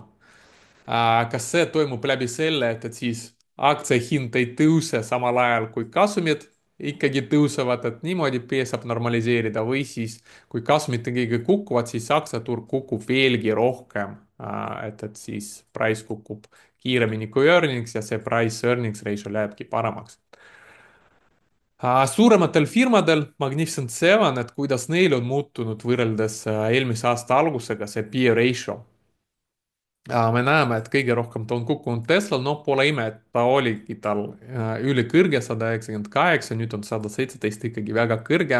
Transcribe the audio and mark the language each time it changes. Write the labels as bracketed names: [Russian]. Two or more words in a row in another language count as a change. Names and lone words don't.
[Estonian] kas see toimub läbi selle, et siis aktsia hind ei tõuse samal ajal kui kasumid ikkagi tõusevad, et niimoodi saab normaliseerida või siis, kui kasumid ikkagi kukuvad, siis aktsiaturg kukub veelgi rohkem. et siis price kukub kiiremini kui earnings ja see [English] price earnings ratio [Estonian] lähebki paremaks. Suurematel firmadel, Magnificent Seven, et kuidas neil on muutunud võrreldes eelmise aasta algusega see [English] peer ratio. [Estonian] me näeme, et kõige rohkem ta on kukkunud Teslal, noh, pole ime, et ta oligi tal ülikõrge 198, nüüd on 117 ikkagi väga kõrge.